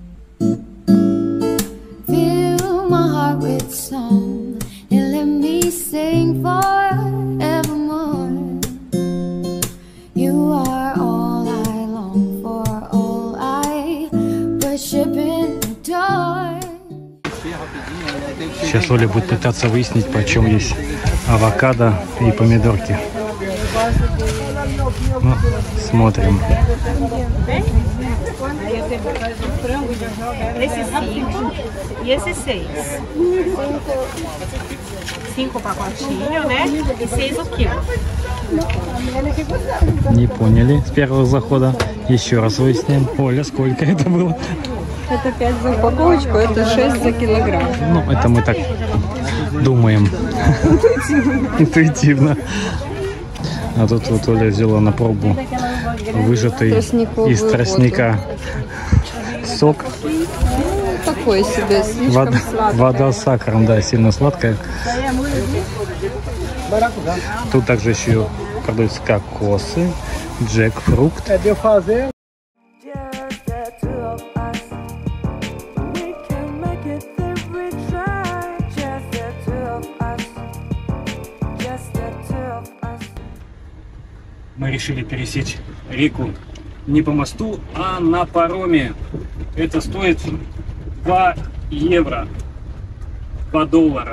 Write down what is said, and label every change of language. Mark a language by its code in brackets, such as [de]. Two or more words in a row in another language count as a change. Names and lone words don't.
[en] Fill my heart with song and let me sing forevermore. You are all I long for, all I worship and adore. [ru] Сейчас Оля будет пытаться выяснить, почем есть авокадо и помидорки. Ну, смотрим. [pt] Esse 5 e esse 6. 5 pacotinho, né? E 6 o quilo. [ru] Не поняли с первого захода. Еще раз выясним. Оля, сколько это было? Это 5 за упаковочку, это 6 за килограмм. Ну, это мы так думаем. Интуитивно. А тут вот Оля взяла на пробу выжатый из тростника сок. Такой себе, слишком сладкий. Вода с сахаром, да, сильно сладкая. Тут также еще продаются кокосы, джекфрукт. [en] Just the two of us. We can make it if we try. Just the two of us. Just the two of us. [ru] Мы решили пересечь реку не по мосту, а на пароме. Это стоит 2 евро, 2 доллара.